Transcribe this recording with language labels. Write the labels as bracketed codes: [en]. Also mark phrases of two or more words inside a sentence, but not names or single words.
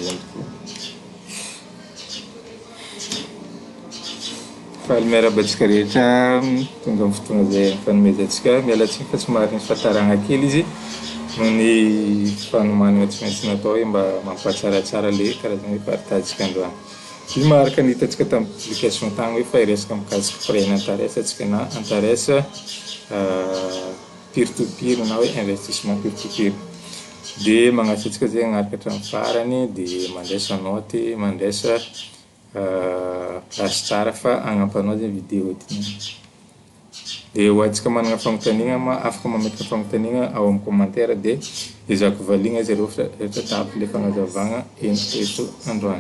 [mg] Faly miarabantsika rehetra tonga amin'ny fotoana izay fanomezantsika. Miala tsiny fa somary nisy fahatarana kely izy noho ny fanomanana tsy maintsy natao hoe mba mampatsaratsara ilay karazana hoe partage androany. Io maharaka ny hitantsika tamin'ny publication tagny hoe fa hiresaka mikasika [fr] prêt n'intérêt [mg] antsika na intérêt [en] peer to peer [mg] na hoe investissement [en] peer to peer. [mg] Dia magnasa antsika zay hagnaraka hatramin'ny farany dia mandresa noty, mandresa place tsara fa hagnampinao zay vidéo ty. Dia ho antsika manana fanontaniana afaka mametaka fanontaniana ao amin'ny commentaire dia ezahako valiana izy ireo rehetra tahaky ilay fanazavana eto androany.